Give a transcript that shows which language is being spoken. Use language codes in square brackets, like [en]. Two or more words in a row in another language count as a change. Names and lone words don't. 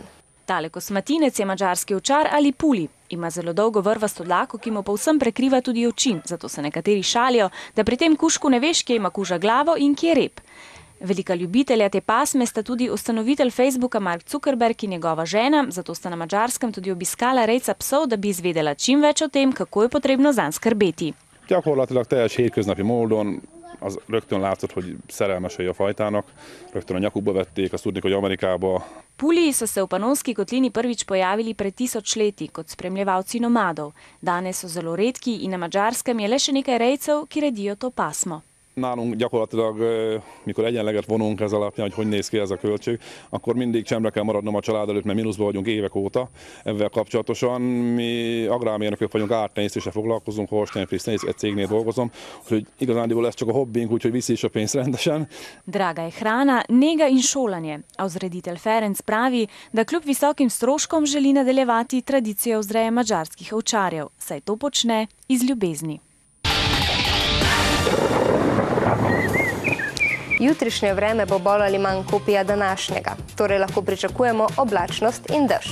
[sl] Tale kosmatinec je madžarski ovčar ali puli. Ima zelo dolgo vrvasto dlako, ki mu povsem prekriva tudi oči, zato se nekateri šalijo, da pri tem kužku ne veš, kje ima kuža glavo in kje rep. Velika ljubitelja te pasme sta tudi ustanovitelj Facebooka Mark Zuckerberg in njegova žena, zato sta na Madžarskem tudi obiskala rejca psov, da bi izvedela čim več o tem, kako je potrebno zanj skrbeti. [hu] Gyakorlatilag teljes hétköznapi módon az rögtön látszott, hogy szerelmesei a fajtának, rögtön a nyakukba vették, azt tudni, hogy Amerikába. [sl] Puliji so se v Panonski kotlini prvič pojavili pred 1000 leti kot spremljevalci nomadov. Danes so zelo redki in na Madžarskem je le še nekaj rejcev, ki redijo to pasmo. [hu] Nálunk gyakorlatilag, mikor egyenleget vonunk ez alapján, hogy néz ki ez a költség, akkor mindig csemre kell maradnom a család előtt, mert mínuszban vagyunk évek óta. Ezzel kapcsolatosan mi agrármérnökök vagyunk, ártenyésztéssel foglalkozunk, Holstein Friss egy cégnél dolgozom, úgyhogy igazándiból ez csak a hobbink, úgyhogy viszi is a pénzt rendesen. [sl] Draga je hrana, nega in šolanje. A vzreditelj Ferenc pravi, da kljub visokim stroškom želi nadaljevati tradicijo vzreje madžarskih ovčarjev, saj to počne iz ljubezni. Jutrišnje vreme bo bolj ali manj kopija današnjega, torej lahko pričakujemo oblačnost in dež.